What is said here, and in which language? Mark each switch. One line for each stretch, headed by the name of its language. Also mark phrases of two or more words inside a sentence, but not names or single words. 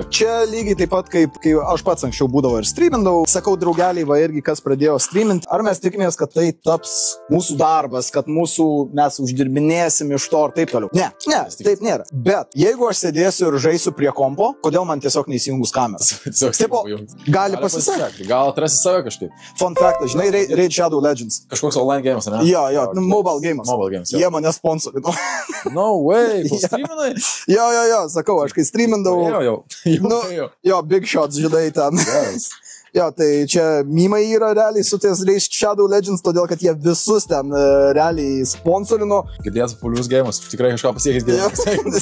Lithuanian: Čia lygiai taip pat, kaip kai aš pats anksčiau būdavau ir streamindavau, sakau draugeliai, va irgi kas pradėjo streamint, ar mes tikimės, kad tai taps mūsų darbas, kad mes uždirbinėsim iš to ir taip toliau. Ne, taip nėra. Bet jeigu aš sėdėsiu ir žaisiu prie kompo, kodėl man tiesiog neįsijungus kamerą? Tipo, gali pasisekti. Gal atrasi save kažkaip.
English: Fun fact,
Lithuanian: žinai, Raid Shadow Legends. Kažkoks
English: online games,
Lithuanian: ne? Jo,
English: mobile games.
Lithuanian: Jie mane sponsorino.
English: No way,
Lithuanian: streaminai? Jo, sakau, aš kai streamindavau. Jo,
English: big shots,
Lithuanian: žinai, ten.
English: Yes.
Lithuanian: Jo, tai čia mymai yra realiai su ties Raid Shadow Legends, todėl kad jie visus ten realiai sponsorino. Girdėjęs populiarus gėjimas, tikrai kažką pasiekęs gėjimas.